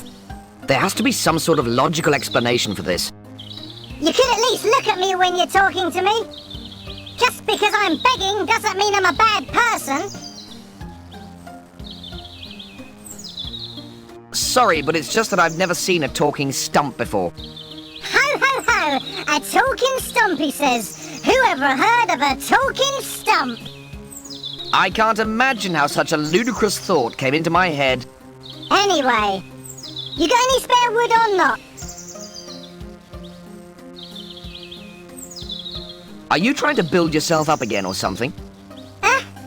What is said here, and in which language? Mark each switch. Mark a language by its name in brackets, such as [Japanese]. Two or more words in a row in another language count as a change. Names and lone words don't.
[English] There has to be some sort of logical explanation for this. You could at least look at me when you're talking to me. Just because I'm begging doesn't mean I'm a bad person. Sorry, but it's just that I've never seen a talking stump before. Ho, ho, ho! A talking stump, he says. Who ever heard of a talking stump? I can't imagine how such a ludicrous thought came into my head. Anyway, you got any spare wood or not? Are you trying to build yourself up again or something?